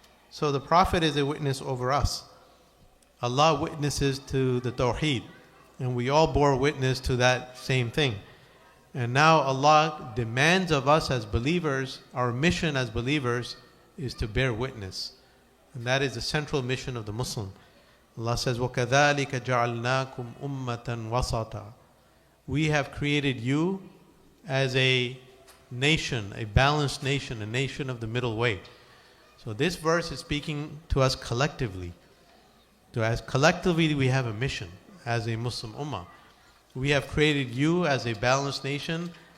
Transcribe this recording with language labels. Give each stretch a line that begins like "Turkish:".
English: So the Prophet is a witness over us. Allah witnesses to the Tawheed, and we all bore witness to that same thing. And now Allah demands of us as believers, our mission as believers is to bear witness. And that is the central mission of the Muslim. Allah says,
Arabic: وَكَذَلِكَ جَعَلْنَاكُمْ أُمَّةً وَسَطًا.
English: We have created you as a nation, a balanced nation, a nation of the middle way. So this verse is speaking to us collectively. So as collectively we have a mission as a Muslim ummah. We have created you as a balanced nation.